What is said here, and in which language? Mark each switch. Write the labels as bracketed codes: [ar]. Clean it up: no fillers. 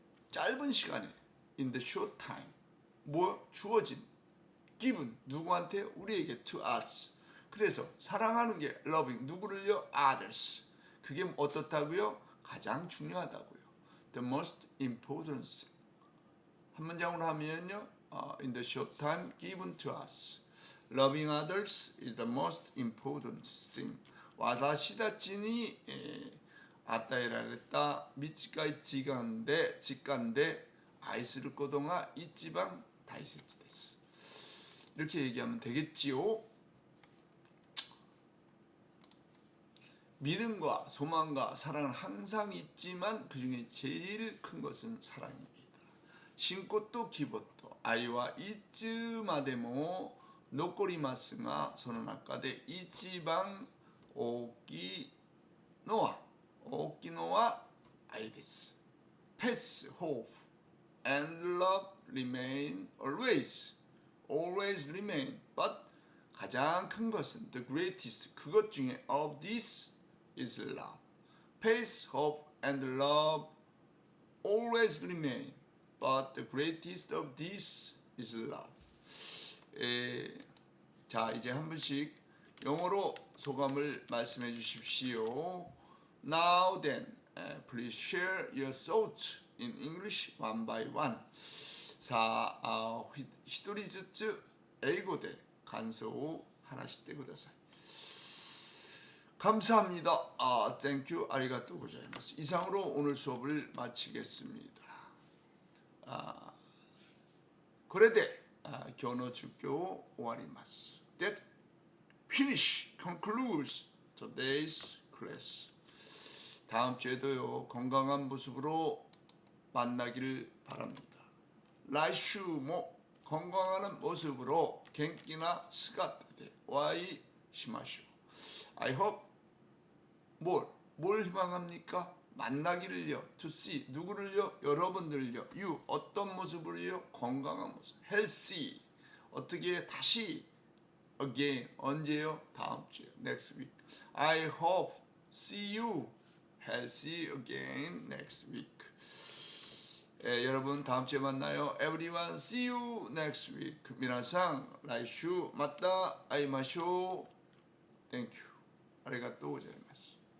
[ko] 짧은 시간에 [en] in the short time [ko] 뭐 주어진 [en] given [ko] 누구한테? 우리에게 [en] to us. [ko] 그래서 사랑하는 게 [en] loving [ko] 누구를요? [en] others. [ko] 그게 어떻다고요? 가장 중요하다고요. The most important thing. 한 문장으로 하면요. [en] In the short time given to us. Loving others is the most important thing. [ja] 私たちに与えられた短い時間で愛することが一番大切です. [ko] 이렇게 얘기하면 되겠지요. 믿음과 소망과 사랑은 항상 있지만 그 중에 제일 큰 것은 사랑입니다. [ja] 신고と希望と愛はいつまでも残りますが、その中で一番大きいのは愛です。 [en] Peace, hope, and love remain always remain. But [ko] 가장 큰 것은 [en] the greatest [ko] 그것 중에 [en] of this is love. Peace, hope, and love always remain. But the greatest of this is love. [ko] 자, 이제 한 분씩 영어로 소감을 말씀해 주십시오. [en] Now then, please share your thoughts in English one by one. [ja] さあ、一人ずつ英語で感想を話してください. [ko] 감사합니다. [en] Thank you. [ja] ありがとうございます. [ko] 이상으로 오늘 수업을 마치겠습니다. [ja] これで今日の授業を終わります. [en] That concludes today's class. [ko] 다음 주에도요 건강한 모습으로 만나기를 바랍니다. [ja] 来週も [ko] 건강한 모습으로 [ja] 元気な姿でお会いしましょう. [en] I hope [ko] 뭘 희망합니까? 만나기를요. [en] To see [ko] 누구를요? 여러분들을요. [en] You [ko] 어떤 모습으로요? 건강한 모습. [en] Healthy [ko] 어떻게 다시 [en] again [ko] 언제요? 다음 주에 [en] next week. I hope see you healthy again next week. [ko] 여러분 다음 주에 만나요. [en] Everyone see you next week. [ja] 皆さん来週また会いましょう. [en] Thank you. [ja] ありがとうございます.